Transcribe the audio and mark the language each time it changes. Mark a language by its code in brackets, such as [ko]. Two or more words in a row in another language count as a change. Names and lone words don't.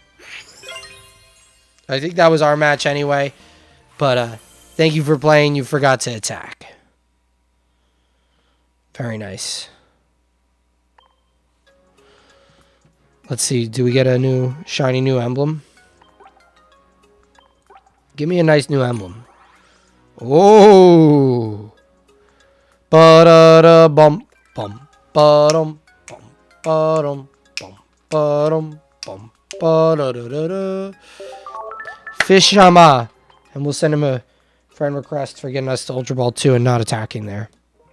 [en] I think that was our match anyway, but thank you for playing. You forgot to attack. Very nice. Let's see. Do we get a new shiny new emblem? Give me a nice new emblem. Oh. Ba-da-da bum bum ba-dum bum ba-dum bum ba-dum bum ba-da-da-da-da. Fishama. And we'll send him a friend request for getting us to Ultra Ball 2 and not attacking there.